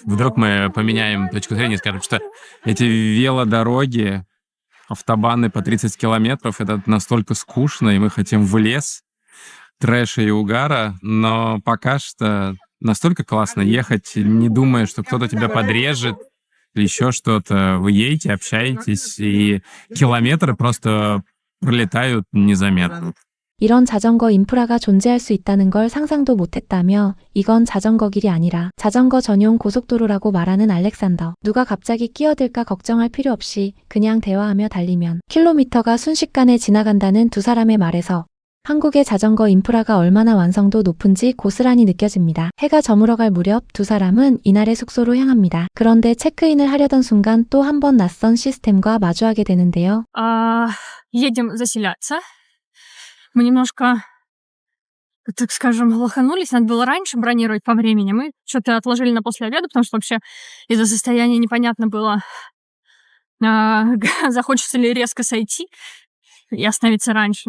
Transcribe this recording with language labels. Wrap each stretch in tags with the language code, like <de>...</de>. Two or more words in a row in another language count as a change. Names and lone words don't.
<ru>Вдруг мы поменяем точку зрения и скажем, что эти велодороги, автобаны по 30 километров, это настолько скучно, и мы хотим в лес. Трэша и угара, но пока что настолько классно ехать, не думая, что кто-то тебя подрежет или еще что-то. Вы едете, общаетесь, и километры просто пролетают незаметно.</ru> <ko>이런 자전거 인프라가 존재할 수 있다는 걸 상상도 못했다며 이건 자전거 길이 아니라 자전거 전용 고속도로라고 말하는 알렉산더. 누가 갑자기 끼어들까 걱정할 필요 없이 그냥 대화하며 달리면 킬로미터가 순식간에 지나간다는 두 사람의 말에서 한국의 자전거 인프라가 얼마나 완성도 높은지 고스란히 느껴집니다. 해가 저물어갈 무렵 두 사람은 이날의 숙소로 향합니다. 그런데 체크인을 하려던 순간 또 한 번 낯선 시스템과 마주하게 되는데요.</ko> <ru>Едем заселяться. Мы немножко, так скажем, лоханулись. Надо было раньше бронировать по времени. Мы что-то отложили на после обеда, потому что вообще из-за состояния непонятно было, захочется ли резко сойти и остановиться раньше.</ru>